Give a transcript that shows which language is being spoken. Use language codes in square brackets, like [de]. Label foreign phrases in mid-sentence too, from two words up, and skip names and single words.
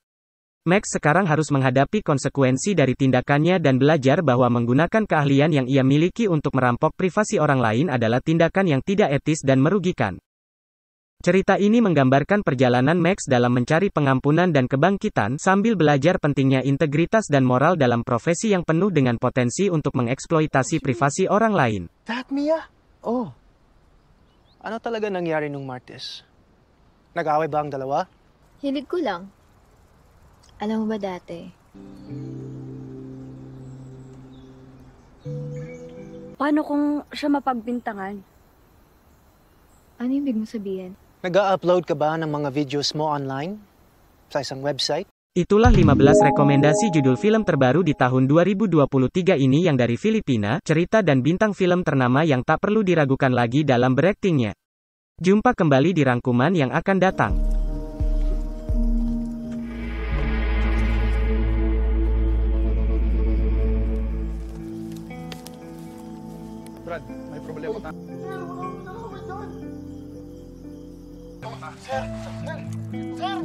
[id] Max sekarang harus menghadapi konsekuensi dari tindakannya dan belajar bahwa menggunakan keahlian yang ia miliki untuk merampok privasi orang lain adalah tindakan yang tidak etis dan merugikan. Cerita ini menggambarkan perjalanan Max dalam mencari pengampunan dan kebangkitan sambil belajar pentingnya integritas dan moral dalam profesi yang penuh dengan potensi untuk mengeksploitasi privasi orang lain. [en] That Mia? Oh. [tl] Ano talaga nangyari nung Martes? Nag-away ba ang dalawa? Hilig ko lang. Alam mo ba dati? Paano kung siya mapagbintangan? Ano yung ibig mo sabihin? Nag-upload ka ba ng mga videos mo online? Sa isang website? [id] Itulah 15 rekomendasi judul film terbaru di tahun 2023 ini yang dari Filipina, cerita dan bintang film ternama yang tak perlu diragukan lagi dalam beraktingnya. Jumpa kembali di rangkuman yang akan datang. [tl] Brad, may problema ka. Sir! Sir! Sir! Sir! Sir! Sir!